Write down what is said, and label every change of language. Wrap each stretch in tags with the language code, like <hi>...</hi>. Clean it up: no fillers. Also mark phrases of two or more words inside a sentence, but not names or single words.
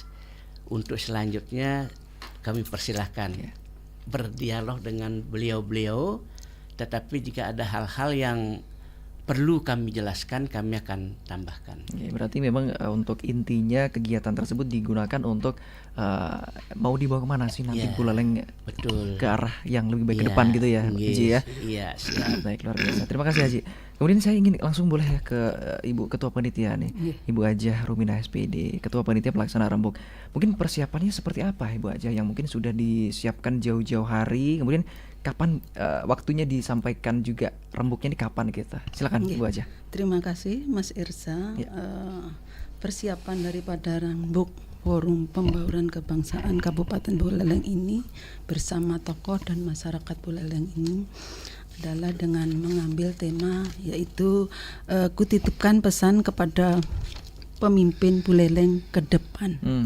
<id>Untuk selanjutnya kami persilahkan berdialog dengan beliau-beliau, tetapi jika ada hal-hal yang perlu kami jelaskan, kami akan tambahkan. Ya, berarti memang untuk intinya kegiatan tersebut digunakan untuk mau dibawa kemana sih nanti Buleleng, betul, ke arah yang lebih baik ke depan gitu ya, Haji ya. Iya, siap. Baik, luar biasa. Terima kasih Haji. Kemudian saya ingin langsung boleh ya ke Ibu Ketua Panitia nih, Ibu Ajah Rumina SPD, Ketua Panitia Pelaksana Rembug. Mungkin persiapannya seperti apa Ibu Ajah yang mungkin sudah disiapkan jauh-jauh hari, kemudian kapan waktunya disampaikan juga rembugnya di kapan kita? Silakan Ibu Ajah. Terima kasih Mas Irsa. Persiapan daripada rembug Forum Pembauran Kebangsaan Kabupaten Buleleng ini bersama tokoh dan masyarakat Buleleng ini adalah dengan mengambil tema yaitu kutitipkan pesan kepada pemimpin Buleleng ke depan.</id>